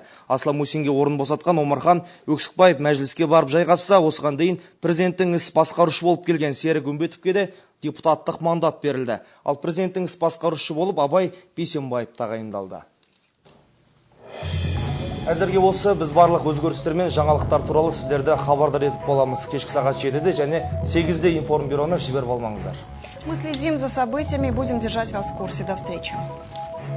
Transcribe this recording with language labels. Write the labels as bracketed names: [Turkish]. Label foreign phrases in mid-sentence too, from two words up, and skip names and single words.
[Kazakh] Аслан Мусинге орын босатқан Омархан Өксікбаев мәжіліске барып жайғасса, осыған дейін президенттің іс басқарушы болып келген Серік Үмбетовке де депутаттық мандат берілді. Ал президенттің іс басқарушы болып Абай Бейсенбаев тағайындалды. Әзірге осы біз барлық өзгерістер мен жаңалықтар туралы сіздерді хабардар етіп боламыз. Кешкі сағат 7-де және 8-де информбюроны жіберіп алмаңыздар. [Russian] Мы следим за событиями и будем держать вас в курсе. До встречи.